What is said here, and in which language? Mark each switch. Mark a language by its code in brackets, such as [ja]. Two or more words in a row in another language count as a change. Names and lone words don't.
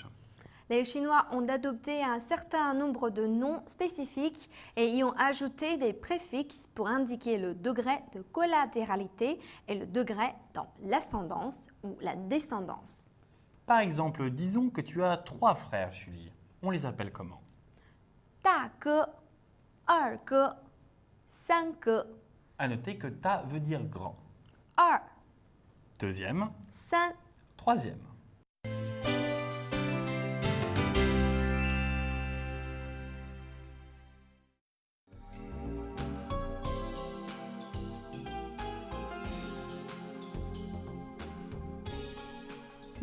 [fr] Les Chinois ont adopté un certain nombre de noms spécifiques et y ont ajouté des préfixes pour indiquer le degré de collatéralité et le degré dans l'ascendance ou la descendance. Par exemple, disons que tu as 3 frères, Julie. On les appelle comment? [zh] 大哥、二哥、三哥、 [fr] À noter que ta veut dire grand. 二、 Deuxième, 三、 troisième. «